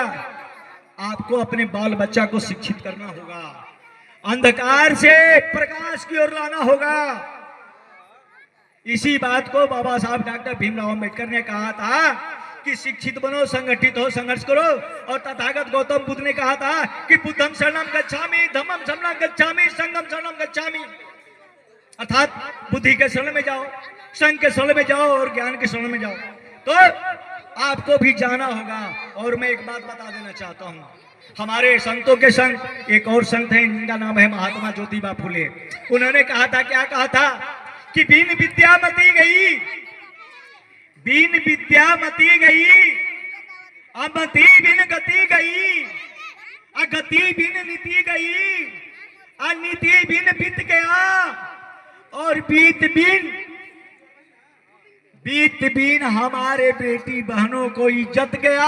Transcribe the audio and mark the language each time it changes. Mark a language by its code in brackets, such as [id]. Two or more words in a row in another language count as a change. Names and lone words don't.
[hi] आपको अपने बाल बच्चा को शिक्षित करना होगा, अंधकार से प्रकाश की ओर लाना होगा। इसी बात को बाबा साहब डॉक्टर भीमराव अम्बेडकर ने कहा था कि शिक्षित बनो, संगठित हो, संघर्ष करो। और तथागत गौतम बुद्ध ने कहा था कि [pi] बुद्धम शरणम गच्छामि, धम्मम शरणम गच्छामि, संघम शरणम गच्छामि। [hi] अर्थात बुद्धि के शरण में जाओ, संघ के शरण में जाओ और ज्ञान के शरण में जाओ। तो आपको भी जाना होगा। और मैं एक बात बता देना चाहता हूं, हमारे संतों के संत एक और संत हैं, जिनका नाम है महात्मा ज्योतिबा फुले। उन्होंने कहा था, क्या कहा था कि बिन विद्या मती गई, बिन विद्या मती गई, अमति बिन गति गई, अगति बिन नीति गई, अनीति बिन बीत गया, और बीत बिन हमारे बेटी बहनों को इज्जत गया।